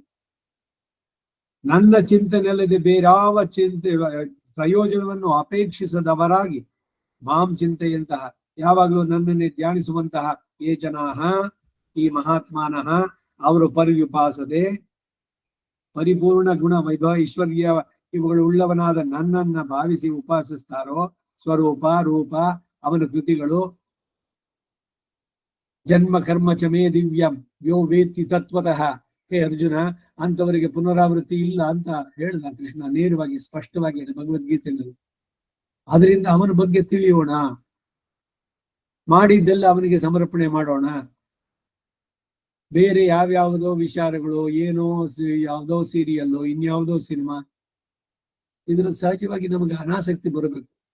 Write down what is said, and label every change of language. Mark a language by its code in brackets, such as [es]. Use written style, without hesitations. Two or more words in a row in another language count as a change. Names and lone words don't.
[kn] ನನ್ನ ಚಿಂತನೆಯಲ್ಲದೆ ಬೇರಾವ ಚಿಂತೆ ಪ್ರಯೋಜನವನ್ನು ಅಪೇಕ್ಷಿಸದವರಾಗಿ ಮಾಂ ಚಿಂತೆಯಂತಹ ಯಾವಾಗಲೂ ನನ್ನನ್ನೇ ಧ್ಯಾನಿಸುವಂತಹ [sa] ಯೇ ಜನಾಹ, [kn] ಈ ಮಹಾತ್ಮಾನಃ, ಅವರು ಪರಿವ್ಯುಪಾಸದೆ ಪರಿಪೂರ್ಣ ಗುಣ ವೈಭವ ಐಶ್ವರ್ಯ ಇವುಗಳು ಉಳ್ಳವನಾದ ನನ್ನನ್ನ ಭಾವಿಸಿ ಉಪಾಸಿಸ್ತಾರೋ, ಸ್ವರೂಪ ರೂಪ ಅವನ ಕೃತಿಗಳು, [sa] ಜನ್ಮ ಕರ್ಮ ಚಮೇ ದಿವ್ಯಂ ಯೋ ವೇತ್ತಿ ತತ್ವತಃ. [kn] ಹೇ ಅರ್ಜುನ, ಅಂತವರಿಗೆ ಪುನರಾವೃತ್ತಿ ಇಲ್ಲ ಅಂತ ಹೇಳ್ದ ಕೃಷ್ಣ ನೇರವಾಗಿ ಸ್ಪಷ್ಟವಾಗಿ ಭಗವದ್ಗೀತೆಯಲ್ಲಿ. ಅದರಿಂದ ಅವನ ಬಗ್ಗೆ ತಿಳಿಯೋಣ, ಮಾಡಿದ್ದೆಲ್ಲ ಅವನಿಗೆ ಸಮರ್ಪಣೆ ಮಾಡೋಣ. ಬೇರೆ ಯಾವ್ಯಾವುದೋ ವಿಚಾರಗಳು, ಏನೋ ಯಾವ್ದೋ ಸೀರಿಯಲ್ಲು, ಇನ್ಯಾವುದೋ ಸಿನಿಮಾ, ಇದ್ರ ಸಹಜವಾಗಿ ನಮಗೆ ಅನಾಸಕ್ತಿ ಬರಬೇಕು.